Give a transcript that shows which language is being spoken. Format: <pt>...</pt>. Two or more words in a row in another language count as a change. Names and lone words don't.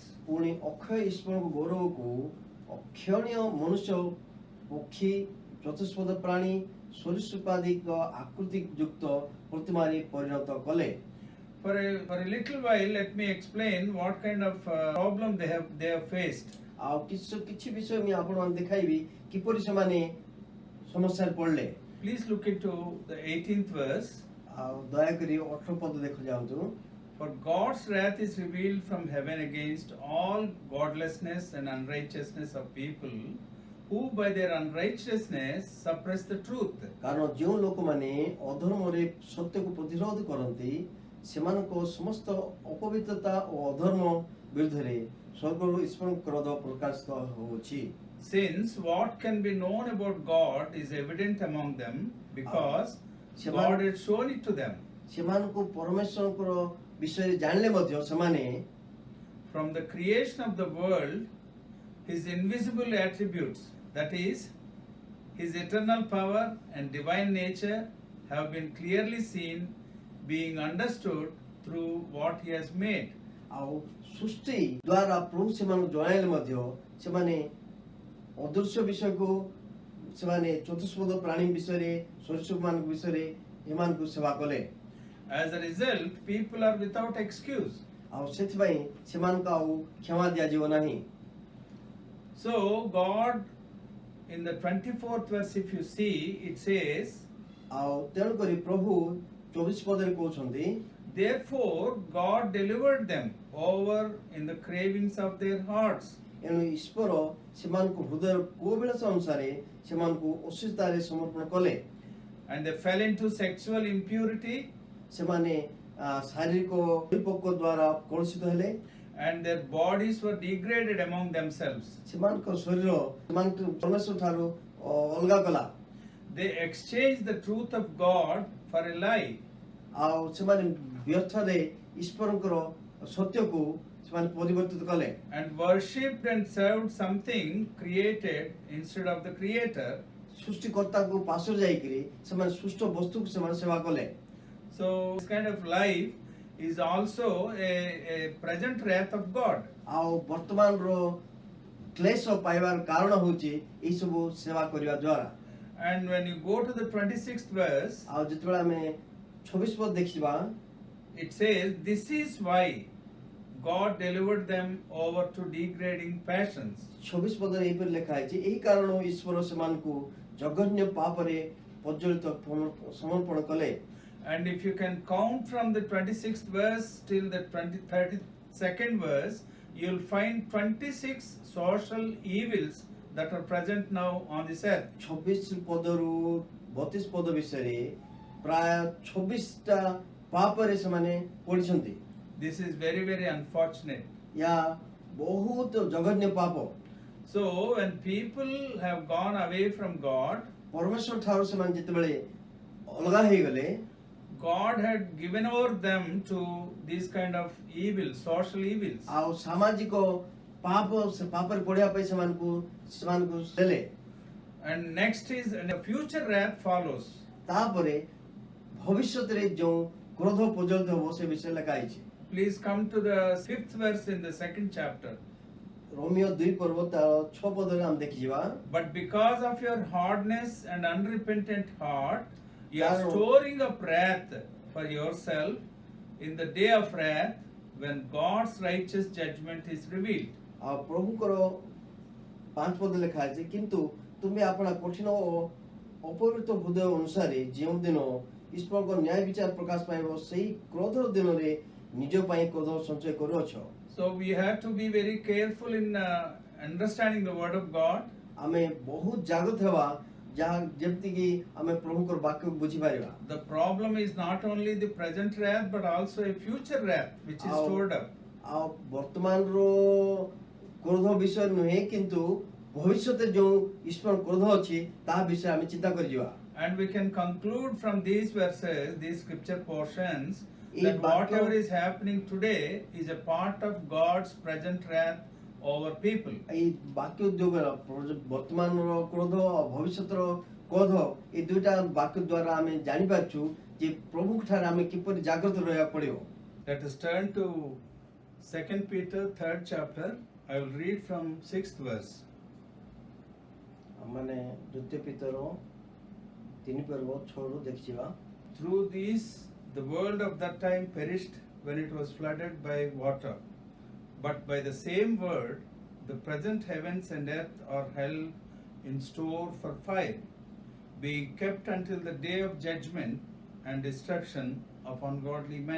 <or>ପୁଣି ଅକ୍ଷୟ ଈଶ୍ୱରଙ୍କ ଗୌରବକୁ ଅକ୍ଷଣୀୟ ମନୁଷ୍ୟ, ପକ୍ଷୀ, ଚତୁଷ୍ପଦ ପ୍ରାଣୀ, ସରୀସୃପାଦିଙ୍କ ଆକୃତି ଯୁକ୍ତ ପ୍ରତିମାରେ ପରିଣତ କଲେ।</or> <en>For a little while, let me explain what kind of problem they have faced.</en> <or>ଆଉ କିଛି ବିଷୟ ମୁଁ ଆପଣମାନଙ୍କୁ ଦେଖାଇବି କିପରି ସେମାନେ ସମସ୍ୟାରେ ପଡ଼ିଲେ।</or> <en>Please look into the 18th verse.</en> <or>ଆଉ ଦୟାକରି 18 ପଦ ଦେଖ ଯାଆନ୍ତୁ।</or> <en>For God's wrath is revealed from heaven against all godlessness and unrighteousness of people who by their unrighteousness suppress the truth.</en> <or>କାରଣ ଯେଉଁ ଲୋକମାନେ ଅଧର୍ମରେ ସତ୍ୟକୁ ପ୍ରତିରୋଧ କରନ୍ତି ସେମାନଙ୍କ ସମସ୍ତ ଅପବିତ୍ରତା ଓ ଅଧର୍ମ ବିରୁଦ୍ଧରେ ସ୍ୱର୍ଗରୁ ଈଶ୍ୱରଙ୍କ କ୍ରୋଧ ପ୍ରକାଶିତ ହେଉଛି।</or> <en>Since what can be known about God is evident among them because God had shown it to them.</en> <or>ସେମାନଙ୍କୁ ପରମେଶ୍ୱରଙ୍କର ବିଷୟରେ ଜାଣିଲେ ମଧ୍ୟ ସେମାନେ</or> <en>From the creation of the world, his invisible attributes, that is, his eternal power and divine nature, have been clearly seen, being understood through what He has made.</en> <or>ଆଉ ସୃଷ୍ଟି ଦ୍ୱାରା ପ୍ରଭୁ ସେମାନଙ୍କୁ ଜଣାଇଲେ ମଧ୍ୟ ସେମାନେ ଅଦୃଶ୍ୟ ବିଷୟକୁ ସେମାନେ ଚତୁଷ୍ପଦ ପ୍ରାଣୀ ବିଷୟରେ ସରୀସୃପମାନଙ୍କ ବିଷୟରେ ଏମାନଙ୍କୁ ସେବା କଲେ</or> <en>As a result, people are without excuse.</en> <or>ଆଉ ସେଥିପାଇଁ ସେମାନଙ୍କୁ ଆଉ କ୍ଷମା ଦିଆଯିବ ନାହିଁ।</or> <en>So, God, in the 24th verse, if you see, it says,</en> <or>ଆଉ ତେଣୁକରି ପ୍ରଭୁ 24 ପଦରେ କହୁଛନ୍ତି</or> <en>therefore, God delivered them over in the cravings of their hearts.</en> <or>ଏଣୁ ଈଶ୍ୱର ସେମାନଙ୍କୁ ହୃଦୟର କୋବିଳାସ ଅନୁସାରେ ସେମାନଙ୍କୁ ଅସୁସ୍ଥତାରେ ସମର୍ପଣ କଲେ</or> <en>And they fell into sexual impurity,</en> <or>ସେମାନେ ଶାରୀରିକ ପରିପକ୍ୱ ଦ୍ୱାରା କଳୁଷିତ ହେଲେ</or> <en>and their bodies were degraded among themselves.</en> <or>ସେମାନଙ୍କ ଶରୀର ସେମାନଙ୍କୁ ପରମେଶ୍ୱର ଠାରୁ ଅଲଗା କଲା</or> <en>They exchanged the truth of God for a lie.</en> <or>ଆଉ ସେମାନେ ବ୍ୟର୍ଥରେ ଈଶ୍ୱରଙ୍କର ସତ୍ୟକୁ ସେମାନେ ପରିବର୍ତ୍ତିତ କଲେ</or> <en>And worshipped and served something created instead of the Creator.</en> <or>ସୃଷ୍ଟିକର୍ତ୍ତାଙ୍କୁ ପାଶରେ ଯାଇକରି ସେମାନେ ସୃଷ୍ଟ ବସ୍ତୁକୁ ସେମାନେ ସେବା କଲେ</or> <en>So, this kind of life is also a present wrath of God.</en> <or>ଆଉ ବର୍ତ୍ତମାନର କ୍ଲେଶ ପାଇବାର କାରଣ ହେଉଛି ଏଇ ସବୁ ସେବା କରିବା ଦ୍ୱାରା</or> <en>And when you go to the 26th verse,</en> <or>ଆଉ ଯେତେବେଳେ ଆମେ 26 ପଦ ଦେଖିବା</or> <en>it says, this is why God delivered them over to degrading passions.</en> <or>26 ପଦରେ ଏହିପରି ଲେଖା ହେଇଛି ଏହି କାରଣ ଈଶ୍ୱର ସେମାନଙ୍କୁ ଜଘନ୍ୟ ପାପରେ ପର୍ଯ୍ୟଳିତ ସମର୍ପଣ କଲେ</or> <en>And if you can count from the 26th verse till the 32nd verse, you'll find 26 social evils that are present now on this earth.</en> <or>26 ପଦରୁ 32 ପଦ ବିଷୟରେ ପ୍ରାୟ 26ଟା ପାପରେ ସେମାନେ ପଡ଼ିଛନ୍ତି</or> <en>This is very, very unfortunate.</en> <or>ୟା ବହୁତ ଜଘନ୍ୟ ପାପ</or> <en>So, when people have gone away from God,</en> <or>ପରମେଶ୍ୱର ଠାରୁ ସେମାନେ ଯେତେବେଳେ ଅଲଗା ହେଇଗଲେ</or> <en>God had given over them to these kind of evils, social evils.</en> <or>ଆଉ ସାମାଜିକ ପାପ ସେ ପାପରେ ପଡ଼ିବା ପାଇଁ ସେମାନଙ୍କୁ ଦେଲେ</or> <en>And next is, and the future wrath follows.</en> <or>ତାପରେ ଭବିଷ୍ୟତରେ ଯେଉଁ କ୍ରୋଧ ପ୍ରଜ୍ୱଳିତ ହେବ ସେ ବିଷୟରେ ଲେଖା ହେଇଛି</or> <en>Please come to the 5th verse in the 2nd chapter.</en> <or>ରୋମିଓ 2 ପର୍ବ ତାର 6 ପଦରେ ଆମେ ଦେଖିଯିବା</or> <en>But because of your hardness and unrepentant heart, you are Claro. storing up wrath for yourself in the day of wrath when God's righteous judgment is revealed.</en> <or>ଆଉ ପ୍ରଭୁଙ୍କର 5 ପଦ ଲେଖା ଅଛି କିନ୍ତୁ ତୁମେ ଆପଣା କଠିନ ଓ ଅପବିତ୍ର ହୃଦୟ ଅନୁସାରେ ଯେଉଁଦିନ ଈଶ୍ୱରଙ୍କ ନ୍ୟାୟ ବିଚାର ପ୍ରକାଶ ପାଇବ ସେହି କ୍ରୋଧର ଦିନରେ ନିଜ ପାଇଁ କ୍ରୋଧ ସଞ୍ଚୟ କରୁଅଛ</or> <en>So we have to be very careful in understanding the word of God.</en> <or>ଆମେ ବହୁତ ଜାଗ୍ରତ ହେବା ଯାହା ଯେମିତିକି ଆମେ ପ୍ରଭୁଙ୍କର ବାକ୍ୟକୁ ବୁଝିପାରିବା</or> <en>The problem is not only the present wrath but also a future wrath which is Our- stored up.</en> <or>ଆଉ ବର୍ତ୍ତମାନର କ୍ରୋଧ ବିଷୟ ନୁହେଁ କିନ୍ତୁ ଭବିଷ୍ୟତରେ ଯେଉଁ ଈଶ୍ୱର କ୍ରୋଧ ଅଛି ତାହା ବିଷୟରେ ଆମେ ଚିନ୍ତା କରିଯିବା</or> <en>And we can conclude from these verses, these scripture portions, Ee that</en> <or>bakyo-</or> <en>whatever is happening today is a part of God's present wrath over people.</en> <or>ଏଇ ବାକ୍ୟ ଉଦ୍ୟୋଗର ବର୍ତ୍ତମାନର କ୍ରୋଧ ଆଉ ଭବିଷ୍ୟତର କ୍ରୋଧ ଏଇ ଦୁଇଟା ବାକ୍ୟ ଦ୍ୱାରା ଆମେ ଜାଣିପାରୁଛୁ ଯେ ପ୍ରଭୁଙ୍କ ଠାରେ ଆମେ କିପରି ଜାଗ୍ରତ ରହିବାକୁ ପଡ଼ିବ</or> <en>Let us turn to 2 Peter 3rd chapter. I will read from 6th verse.</en> <or>ମାନେ ଦ୍ୱିତୀୟ ପିତର 3 ପର୍ବ 6ରୁ ଦେଖିଯିବା</or> <en>Through these, the world of that time perished when it was flooded by water. But by the same word, the present heavens and earth are held in store for fire, being kept until the day of judgment and destruction of ungodly men.</en>